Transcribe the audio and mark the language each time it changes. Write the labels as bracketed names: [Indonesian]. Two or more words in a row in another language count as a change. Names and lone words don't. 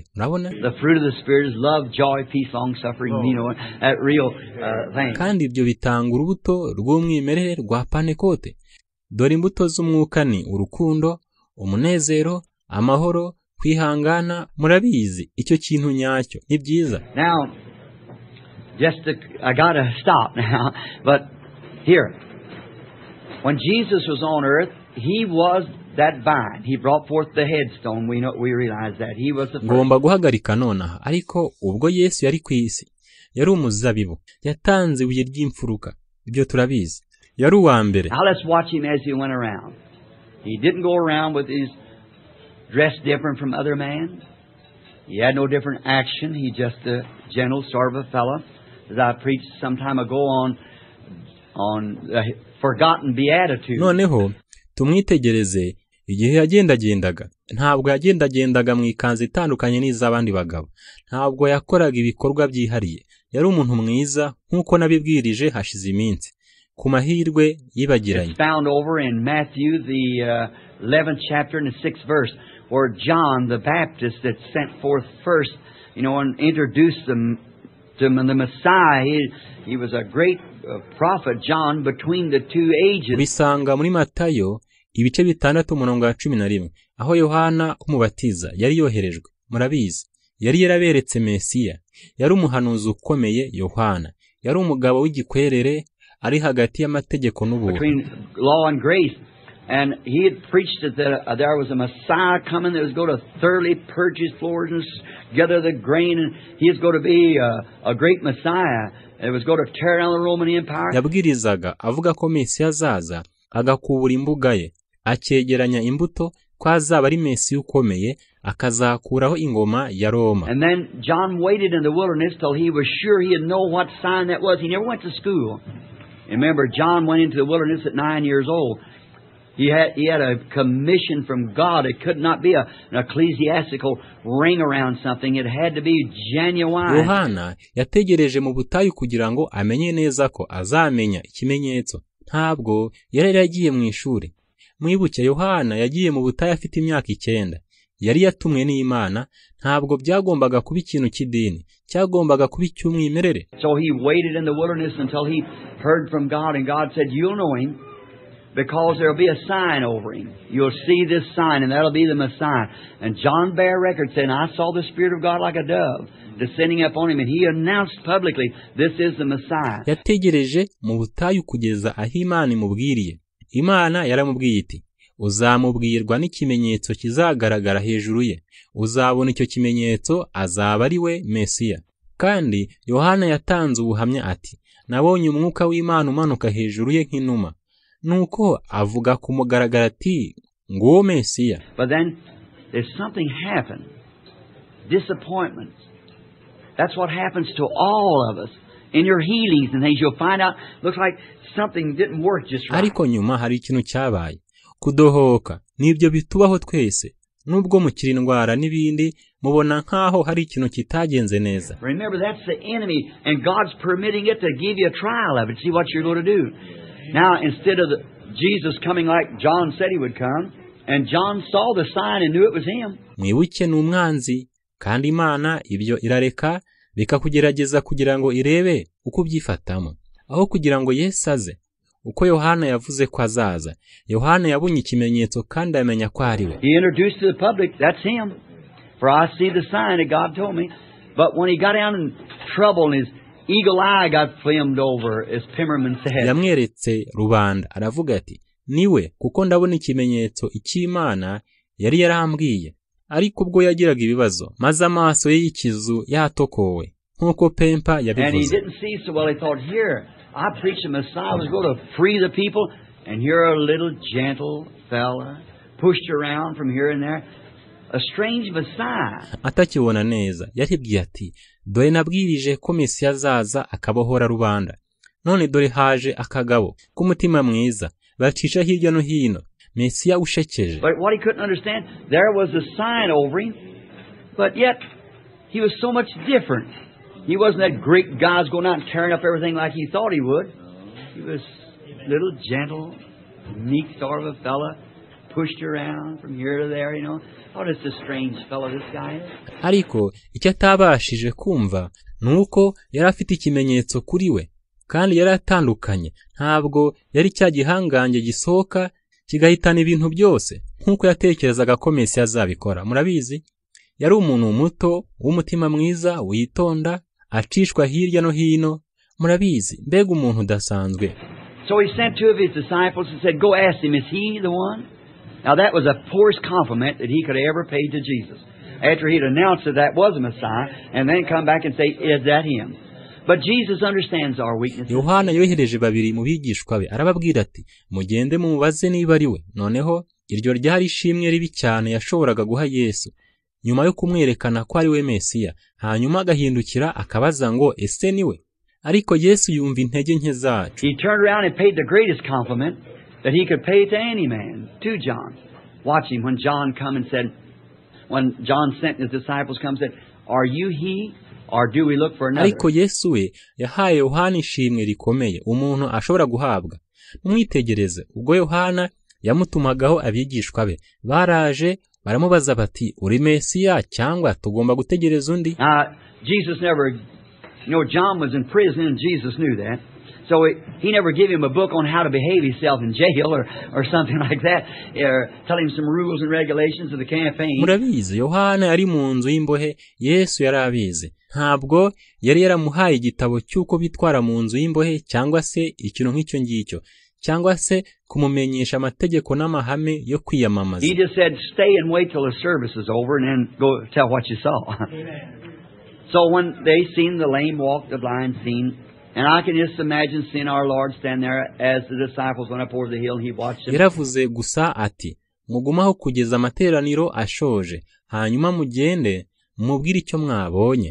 [Kinyarwanda] Urabona? [English] the fruit of the Spirit is love, joy, peace, long suffering, that real thing. [Kinyarwanda] Kandi ibyo bitanga urubuto rw'umwimerere rwa Pantekote. Dore imbuto z'umwuka ni urukundo, umunezero, amahoro, kwihangana. Murabizi icyo kintu nyacyo ni byiza. [English] Now, I got to stop now, but here, when Jesus was on earth, He was that vine. He brought forth the headstone. We realize that. He was the first. [Kinyarwanda] Ngomba guhagarika nonaha, ariko ubwo Yesu yari ku isi, yari umuzabibu, yatanze ibuye ry'imfuruka. Ibyo turabizi. Yari uwa mbere. [English] Now let's watch Him as He went around. He didn't go around with His dress different from other men. He had no different action. He just a gentle sort of a fellow. As I preached some time ago on the forgotten beatitude. [Kinyarwanda] Noneho tumwitegereze igihe yagendagendaga. Ntabwo yagendagendaga mu ikanzu itandukanye n'iz'abandi bagabo. Ntabwo yakoraga ibikorwa byihariye. Yari umuntu mwiza nk'uko nabibwirije hashize iminsi. Ku mahirwe yibagiranye. [English] It's found over in Matthew the 11th chapter and the 6th verse, where John the Baptist that sent forth first, and introduced them to the Messiah. He was a great prophet, John, between the two ages. [Kinyarwanda] Bisanga muri Matayo ibice 6:11, aho Yohana umubatiza yari yoherejwe. Murabizi, yari yaraberetse Mesiya. Yari umuhanuzi ukomeye. Yohana yari umugabo w'igikwerere, ari hagati y'amategeko n'ubuntu. [English] Between law and grace. And he had preached that there was a Messiah coming that was going to thoroughly purge his floors and gather the grain, and he is going to be a great Messiah. It was going to tear down the Roman Empire. [Kinyarwanda] Yabwirizaga avuga ko Mesiya azaza agakubura imbuga ye, akegeranya imbuto, ko azaba ari Mesiya ukomeye, akazakuraho ingoma ya Roma. [English] And then John waited in the wilderness till he was sure he'd know what sign that was. He never went to school. Remember, John went into the wilderness at 9 years old. He had a commission from God. It could not be an ecclesiastical ring around something. It had to be genuine. [Kinyarwanda] Yohana yategereje mu butayu kugira ngo amenye neza ko azamenya ikimenyetso. Ntabwo yari yagiye mu ishuri. Mwibuke, Yohana yagiye mu butayu afite imyaka 9. Yari yatumwe n'Imana. Ntabwo byagombaga kuba ikintu cy'idini, cyagombaga kuba icy'umwimerere. [English] So he waited in the wilderness until he heard from God, and God said, "You'll know him, because there'll be a sign over him. You'll see this sign, and that'll be the Messiah." And John bare record saying, "I saw the Spirit of God like a dove descending upon him," and he announced publicly, "This is the Messiah." [Kinyarwanda] Yategereje mu butayu kugeza aho Imana imubwiriye. Imana yaramubwiye iti, "Uzamubwirwa n'ikimenyetso kizagaragara hejuru ye. Uzabona icyo kimenyetso, azaba ari we Mesiya." Kandi Yohana yatanze ubuhamya ati, "Nabonye umwuka w'Imana umanuka hejuru ye nk'inuma." Nuko avuga ku mugaragaro ati, "Nguwo Mesiya." [English] But then there's something happened. Disappointment. That's what happens to all of us. In your healings and things, you'll find out, looks like something didn't work just right. [Kinyarwanda] Ariko nyuma hari ikintu cyabaye. Kudohoka nibyo bitubaho twese. Nubwo mukira indwara n'ibindi, mubona nkaho hari ikintu kitagenze neza. [English] Remember, that's the enemy, and God's permitting it to give you a trial of it. See what you're going to do. Now, instead of Jesus coming like John said he would come, and John saw the sign and knew it was him. [Kinyarwanda] Mwibuke n'umwanzi, kandi Imana ibyo irareka bikakugerageza kugira ngo irebe uko byifatamo, aho kugira ngo Yesu aze. Uko Yohana yavuze ko azaza, Yohana yabonye ikimenyetso kandi amenya ko ari we. [English] He introduced to the public, "That's him. For I see the sign that God told me." But when he got down in trouble and his eagle eye got filmed over, as Pimmerman said. [Kinyarwanda] Yamweretse rubanda, aravuga ati, "Niwe, kuko ndabona ikimenyetso icy'Imana yari yarambwiye." Ariko ubwo yagiraga ibibazo, maze amaso ye y'ikizu yatokowe, nk'uko Pempa yabivuze. [English] And he didn't see so well. He thought, "Here, I preached the Messiah was going to free the people, and you're a little gentle fella, pushed around from here and there. A strange Messiah." [Kinyarwanda] Atakibona neza, yaribwiye ati, "Dore nabwirije ko Mesiya azaza akabohora rubanda. None dore haje akagabo k'umutima mwiza, bacisha hirya no hino. Mesiya ushekeje." [English] But what he couldn't understand, there was a sign over him, but yet he was so much different. He wasn't that great guy going out and tearing up everything like he thought he would. He was little, gentle, meek sort of a fella, pushed around from here to there, you know. Oh, it's a strange fellow this guy is. [Kinyarwanda] ariko icyo atabashije kumva nuko yari afite ikimenyetso kuri we kandi yari atandukanye. Ntabwo yari cya gihangange gisohoka kigahitana ibintu byose nkuko yatekerezaga ko Mesiya azabikora. Murabizi, yari umuntu muto w'umutima mwiza, witonda, acishwa hirya no hino. Murabizi, mbega umuntu udasanzwe. [English] So he sent two of his disciples and said, "Go ask him, is he the one?" Now that was the poorest compliment that he could ever pay to Jesus. After he'd announced that was a Messiah, and then come back and say, "Is that him?" But Jesus understands our weaknesses. [Kinyarwanda] Yohana yohereje babiri mu bigishwa be, arababwira ati, mugende mumubaze niba ari we. Noneho iryo ryari ishimwe ribi cyane yashoboraga guha Yesu nyuma yo kumwerekana ko ari we Mesiya, hanyuma agahindukira akabaza ngo ese ni we. Ariko Yesu yumva intege nke zacu. [English] He turned around and paid the greatest compliment that he could pay to any man, to John. Watch him when John come and said, when John sent his disciples come and said, "Are you he, or do we look for another?" [Kinyarwanda] Ariko Yesu we yahaye Yohana ishimwe rikomeye umuntu ashobora guhabwa. Mwitegereze, ubwo Yohana yamutumagaho abigishwa be, baraje baramubaza bati, uri Mesiya cyangwa tugomba gutegereza undi? [English] Jesus never, John was in prison and Jesus knew that. So he never gave him a book on how to behave himself in jail or something like that, or tell him some rules and regulations of the campaign. [Kinyarwanda] Murabizi, Yohana yari mu nzu y'imbohe, Yesu yari abizi. Ntabwo yari yaramuhaye igitabo cy'uko bitwara mu nzu y'imbohe cyangwa se ikintu nk'icyo ngicyo, cyangwa se kumumenyesha amategeko n'amahame yo kwiyamamaza. [English] He just said, "Stay and wait till the service is over and then go tell what you saw." So when they seen the lame walk, the blind seen, and I can just imagine seeing our Lord stand there as the disciples went up over the hill and he watched them. [Kinyarwanda] Yaravuze gusa ati, mugumaho kugeza amateraniro ashoje, hanyuma mugende mubwire icyo mwabonye.